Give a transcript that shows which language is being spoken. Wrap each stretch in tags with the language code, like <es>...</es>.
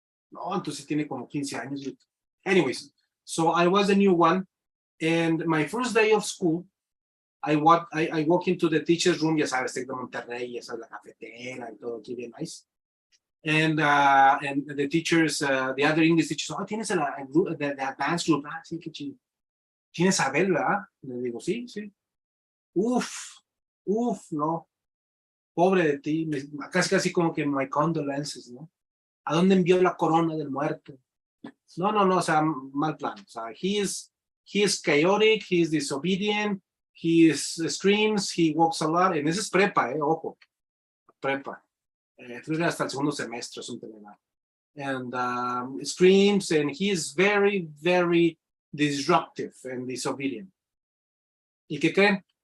<es>No, entonces tiene como 15 años.</es> <en>Anyways, so I was the new one, and my first day of school, I walk into the teacher's room.</en> <es>Ya sabes, Tec de Monterrey, ya sabes, la cafetera y todo aquí bien nice.</es> <en>And the teachers, the other English teachers, oh,</en> <es>tienes</es> <en>the advanced group.</en> <es>Ah, sí, qué chido. ¿Tienes a Abel, verdad? Le digo, sí. Uf, no. Pobre de ti. Casi como que</es> <en>my condolences,</en> <es>¿no? ¿A dónde envió la corona del muerto? No, o sea, mal plan. O sea,</es> <en>he is chaotic, he is disobedient, he screams, he walks a lot.</en> <es>En ese es prepa, ojo. Prepa. Hasta el segundo semestre,</es> <en>and screams, and he is very, very disruptive and disobedient.</en> <es>¿Y qué creen?</es>